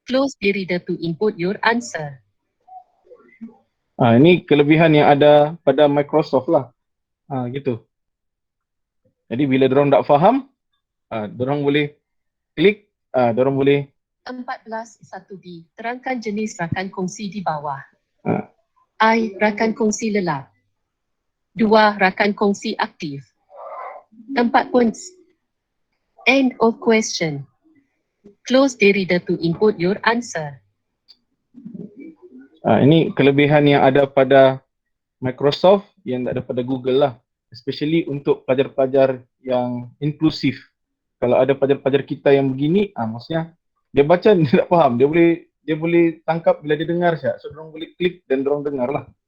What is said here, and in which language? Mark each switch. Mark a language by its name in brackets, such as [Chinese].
[English] Close the reader to input your answer. [Malay] Ini kelebihan yang ada pada Microsoft lah. Gitu. Jadi bila dorang tak faham, dorang boleh klik, dorang boleh 14 1B. Terangkan jenis rakan kongsi di bawah. Ah. I. Rakan kongsi lelap. 2. Rakan kongsi aktif. [English] 4 points. End of question. Close the reader to input your answer. [Malay] ini kelebihan yang ada pada Microsoft yang tak ada pada Google lah. Especially untuk pelajar-pelajar yang inklusif. Kalau ada pelajar-pelajar kita yang begini, maksudnya dia baca dia tak faham. Dia boleh tangkap bila dia dengar saja. So dorang boleh klik dan dorang dengar lah.